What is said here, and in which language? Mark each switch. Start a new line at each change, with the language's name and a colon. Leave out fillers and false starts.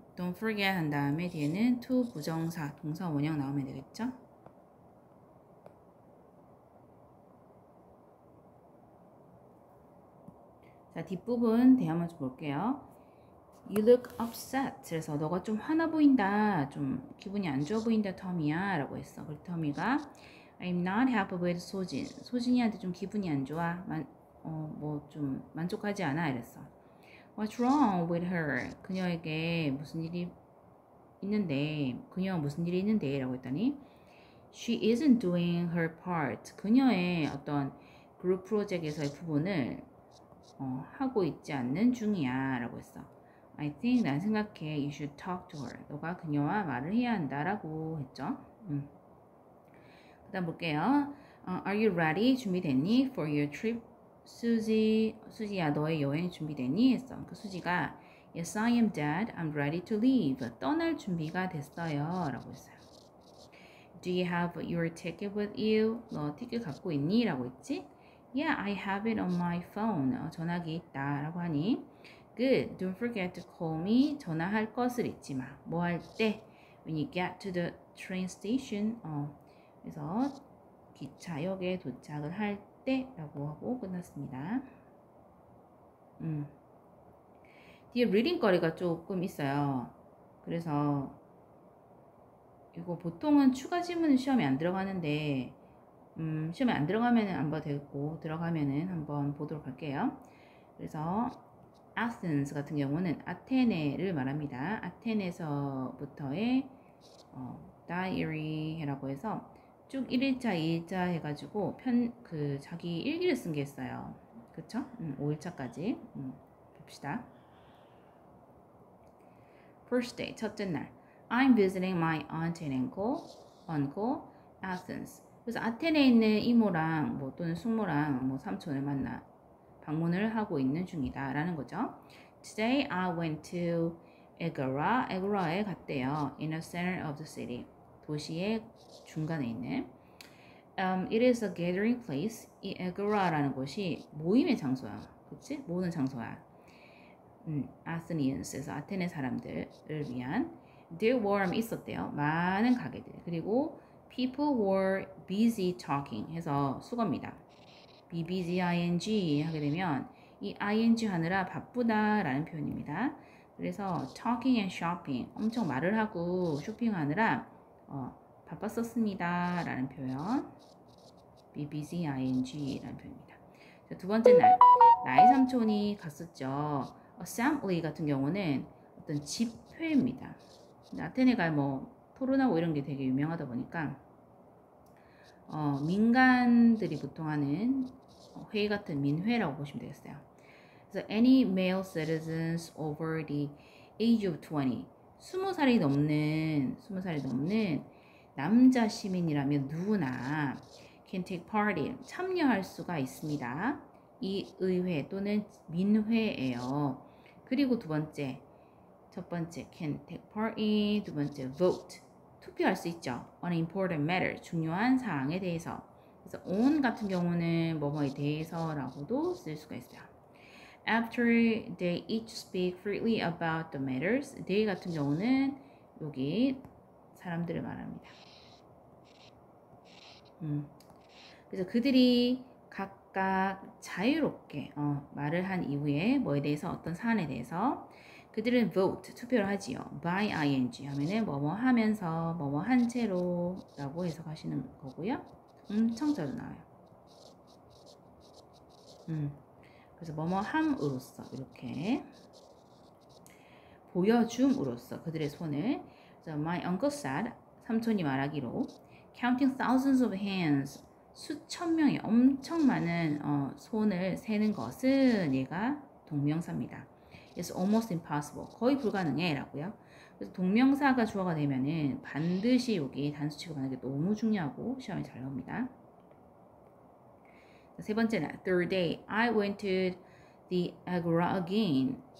Korean: Don't forget 한 다음에 뒤에는 to 부정사, 동사 원형 나오면 되겠죠? 자, 뒷부분 대화 먼저 볼게요.
English: You look upset.
Korean: 그래서 너가 좀 화나 보인다. 좀 기분이 안 좋아 보인다, 터미야. 라고 했어. 그래서 터미가
English: I'm not happy with 소진.
Korean: 소진이한테 좀 기분이 안 좋아. 뭐 좀 만족하지 않아. 이랬어.
English: What's wrong with her?
Korean: 그녀에게 무슨 일이 있는데, 그녀가 무슨 일이 있는데? 라고 했더니
English: She isn't doing her part.
Korean: 그녀의 어떤 그룹 프로젝트에서의 부분을 하고 있지 않는 중이야. 라고 했어.
English: I think,
Korean: 난 생각해.
English: You should talk to her.
Korean: 너가 그녀와 말을 해야 한다라고 했죠. 그 다음 볼게요.
English: Are you ready?
Korean: 준비됐니?
English: For your trip?
Korean: 수지야, 너의 여행 준비됐니? 했어. 그 수지가
English: Yes, I am, Dad. I'm ready to leave.
Korean: 떠날 준비가 됐어요. 라고 했어요.
English: Do you have your ticket with you?
Korean: 너 티켓 갖고 있니? 라고 했지?
English: Yeah, I have it on my phone.
Korean: 전화기 있다. 라고 하니
English: Good. Don't forget to call me.
Korean: 전화할 것을 잊지 마. 뭐 할 때?
English: When you get to the train station.
Korean: 그래서 기차역에 도착을 할 때라고 하고 끝났습니다. 뒤에 리딩 거리가 조금 있어요. 그래서 이거 보통은 추가 지문은 시험에 안 들어가는데 시험에 안 들어가면은 안 봐도 되겠고 들어가면은 한번 보도록 할게요. 그래서 Athens 같은 경우는 아테네를 말합니다. 아테네에서부터의 다이어리라고 해서 쭉 1일차, 2일차 해가지고 자기 일기를 쓴 게 있어요. 그쵸? 5일차까지 봅시다.
English: First day,
Korean: 첫째 날.
English: I'm visiting my aunt and uncle, Athens.
Korean: 그래서 아테네에 있는 이모랑 뭐 또는 숙모랑 뭐 삼촌을 만나 방문을 하고 있는 중이다라는 거죠.
English: Today I went to Agora.
Korean: Agora에 갔대요.
English: In the center of the city.
Korean: 도시의 중간에 있는.
English: It is a gathering place.
Korean: 이 Agora라는 곳이 모임의 장소야. 그치? 모으는 장소야. Athenians에서 아테네 사람들을 위한.
English: There were
Korean: 있었대요. 많은 가게들. 그리고
English: people were busy talking
Korean: 해서 수거입니다. be busy ing 하게 되면 이 ing 하느라 바쁘다라는 표현입니다. 그래서
English: talking and shopping
Korean: 엄청 말을 하고 쇼핑하느라 바빴었습니다 라는 표현 be busy ing 라는 표현입니다. 자, 두 번째 날 나의 삼촌이 갔었죠. assembly 같은 경우는 어떤 집회입니다. 아테네가 뭐 토론하고 이런 게 되게 유명하다 보니까 민간들이 보통 하는 회의 같은 민회라고 보시면 되겠어요. 그래서
English: any male citizens over the age of 20,
Korean: 20살이 넘는 남자 시민이라면 누구나
English: can take part in,
Korean: 참여할 수가 있습니다. 이 의회 또는 민회예요. 그리고 첫 번째 can take part in, 두 번째 vote, 투표할 수 있죠.
English: on important matter,
Korean: 중요한 사항에 대해서. 그래서 on 같은 경우는 뭐뭐에 대해서라고도 쓸 수가 있어요.
English: After they each speak freely about the matters, they
Korean: 같은 경우는 여기 사람들을 말합니다. 그래서 그들이 각각 자유롭게 말을 한 이후에 뭐에 대해서 어떤 사안에 대해서 그들은 vote, 투표를 하지요. by ing 하면은 뭐뭐 하면서 뭐뭐 한 채로 라고 해석하시는 거고요. 엄청 자주 나와요. 그래서 뭐뭐 함으로써 이렇게 보여줌으로써 그들의 손을 그래서
English: my uncle said,
Korean: 삼촌이 말하기로
English: counting thousands of hands,
Korean: 수천 명의 엄청 많은 손을 세는 것은 얘가 동명사입니다.
English: It's almost impossible.
Korean: 거의 불가능해 라고요. 그래서 동명사가 주어가 되면은 반드시 여기 단수 취급하는 게 너무 중요하고 시험에 잘 나옵니다. 세 번째 날,
English: third day, I went to the Agora again.